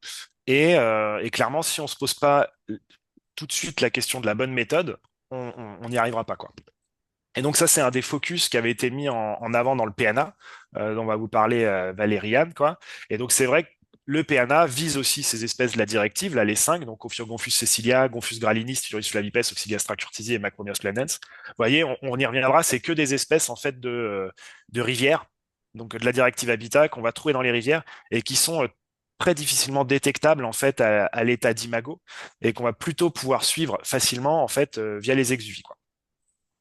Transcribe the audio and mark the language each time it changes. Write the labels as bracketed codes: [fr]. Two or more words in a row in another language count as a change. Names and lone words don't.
[fr] Et clairement, si on se pose pas tout de suite la question de la bonne méthode, on n'y arrivera pas, quoi. Et donc ça, c'est un des focus qui avait été mis en avant dans le PNA, dont va vous parler Valériane, quoi. Et donc c'est vrai que le PNA vise aussi ces espèces de la directive, là les 5, donc Ophiogonphus cecilia, Gonfus gralinis, Stylurus flavipes, Oxygastra curtisi et Macromios clandens. Vous voyez, on y reviendra, c'est que des espèces en fait de rivières, donc de la directive Habitat qu'on va trouver dans les rivières et qui sont très difficilement détectables en fait à l'état d'imago et qu'on va plutôt pouvoir suivre facilement en fait via les exuvies, quoi.